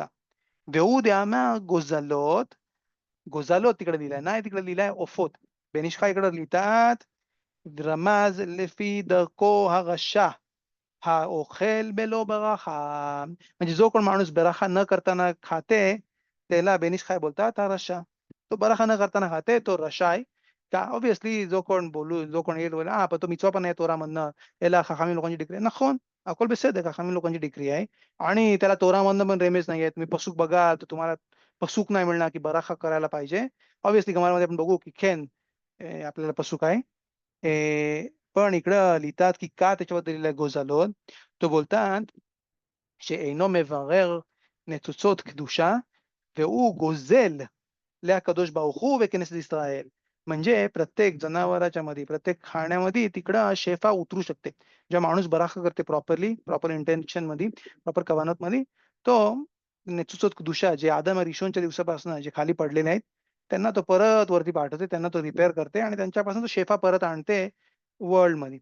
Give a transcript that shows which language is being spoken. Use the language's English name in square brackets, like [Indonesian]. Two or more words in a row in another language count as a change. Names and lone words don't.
[Hebrew] והוא דאמר גוזלות [Marathi] तिकडे लिहिलाय नाही तिकडे लिहिलाय ओफोत. बेनिशखा इकडे लिहितात [Hebrew] רמז לפי דרכו הרשע האוכל בלא ברכה. [Marathi] म्हणजे जो कोण माणूस बराखा न करताना खाते त्याला बेनिशखा बोलतात हा रशा. तो बराखा न करताना खाते तो रशा आहे का ऑब्विसली जो कोण येईल बोला पण तो मिचवा पण आहे तोरामधनं याला खाखामी लोकांची डिग्री נכון अकोल बेसेद खाखामी लोकांची डिग्री आहे आणि त्याला तोरामधनं पण रेमेज नाही आहे. तुम्ही पसूक बघा तर तुम्हाला पसूक नाही मिळणार की बराखा करायला पाहिजे. ऑब्विसली गमारामध्ये आपण बघू की खेन आपल्याला पसूक आहे पण इकडं लिहितात की का त्याच्याबद्दल लिहिलंय गोजालोत. तो बोलतात [Hebrew] שאינו מברר ניצוצות קדושה והוא גוזל לקדוש ברוך הוא וכנסת ישראל. [Marathi] म्हणजे प्रत्येक जनावराच्या मध्ये, प्रत्येक खाण्यामध्ये तिकडं शेफा उतरू शकते. जेव्हा माणूस बराका करते प्रॉपरली, प्रॉपर इंटेन्शनमध्ये, प्रॉपर कवानतमध्ये, तो [Hebrew] ניצוצות קדושה [Marathi] जे आदम रिशोनच्या दिवसापासून जे खाली पडलेले आहेत, त्यांना तो परत वरती पाठवते, त्यांना तो रिपेअर करते आणि त्यांच्यापासून तो शेफा परत आणते वर्ल्डमध्ये.